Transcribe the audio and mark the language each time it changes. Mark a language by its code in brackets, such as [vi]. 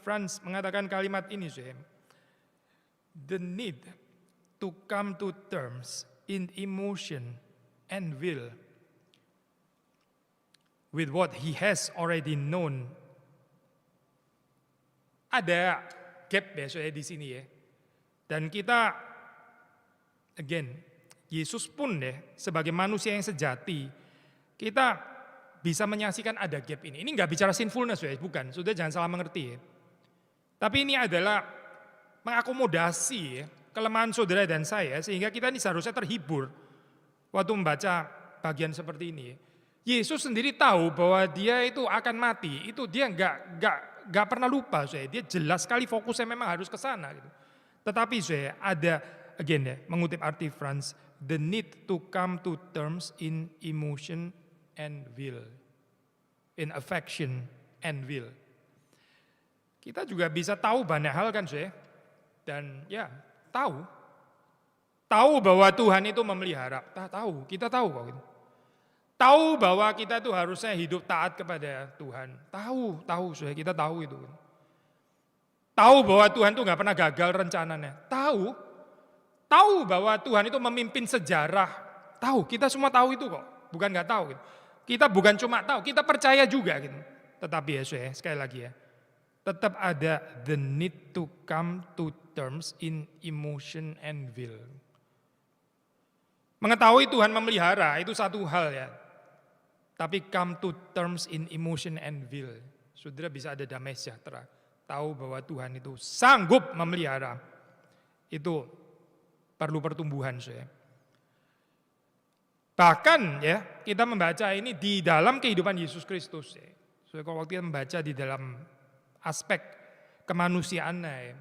[en] France [id] mengatakan kalimat ini, [en] the need to come to terms in emotion and will with what he has already known. [id] Ada gap ya di sini ya. Dan kita, again, Yesus pun ya sebagai manusia yang sejati, kita bisa menyaksikan ada gap ini. Ini nggak bicara sinfulness ya, bukan. Sudah jangan salah mengerti ya. Tapi ini adalah mengakomodasi ya, kelemahan saudara dan saya sehingga kita ini seharusnya terhibur waktu membaca bagian seperti ini. Yesus sendiri tahu bahwa dia itu akan mati. Itu dia nggak pernah lupa, dia jelas sekali fokusnya memang harus ke sana. Gitu. Tetapi ada again ya, mengutip R.T. [en] France, the need to come to terms in emotion and will, in affection and will. [id] Kita juga bisa tahu banyak hal kan, dan ya tahu bahwa Tuhan itu memelihara, kita tahu kok gitu. Tahu bahwa kita itu harusnya hidup taat kepada Tuhan, tahu, kita tahu itu. Tahu bahwa Tuhan itu nggak pernah gagal rencananya, tahu bahwa Tuhan itu memimpin sejarah, tahu, kita semua tahu itu kok, bukan nggak tahu gitu. Kita bukan cuma tahu, kita percaya juga gitu. Tetapi ya, sekali lagi ya, tetap ada [en] the need to come to terms in emotion and will. [id] Mengetahui Tuhan memelihara itu satu hal ya. [en] Tapi come to terms in emotion and will. [id] Saudara bisa ada damai sejahtera. Tahu bahwa Tuhan itu sanggup memelihara. Itu perlu pertumbuhan, saudara. Bahkan ya kita membaca ini di dalam kehidupan Yesus Kristus. So, kalau kita membaca di dalam aspek kemanusiaannya,